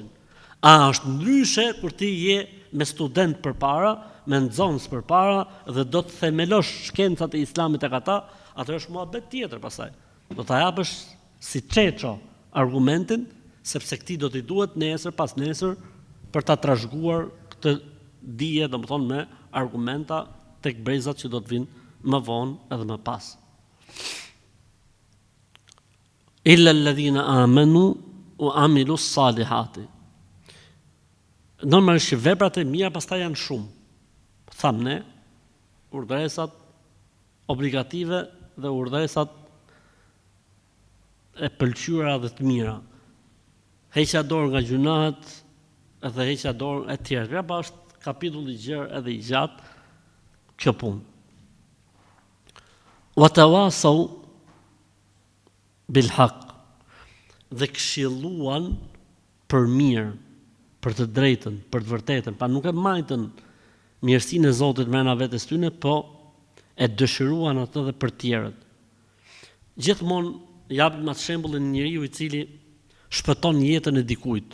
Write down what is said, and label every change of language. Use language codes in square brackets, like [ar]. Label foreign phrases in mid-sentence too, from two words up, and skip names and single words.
[sq] A është ndryshe kur ti je me student përpara, me nxënës përpara dhe do të themelosh shkencat e Islamit tek ata, atë është muhabet tjetër pastaj. Do ta japësh si çeço argumentin, sepse këtij do t'i duhet nesër pas nesër për ta trashëguar këtë dije, domethënë me argumenta tek brezat që do të vinë më vonë edhe më pas. [ar] إلا الذين آمنوا وعملوا الصالحات. [sq] Normalisht veprat e mira pastaj janë shumë. Tham ne, urdhëresat obligative dhe urdhëresat e pëlqyera dhe të mira. Heqja dorë nga gjunahet edhe heqja dorë e tjerë. Graba është kapitulli i gjerë edhe i gjatë kjo punë. [ar] وتواصوا بالحق, [sq] dhe këshilluan për mirë, për të drejtën, për të vërtetën, pa nuk e majtën mirësinë e Zotit brenda vetes tyre, po e dëshiruan atë dhe për tjerët. Gjithmonë japim atë shembullin e njeriu i cili shpëton jetën e dikujt.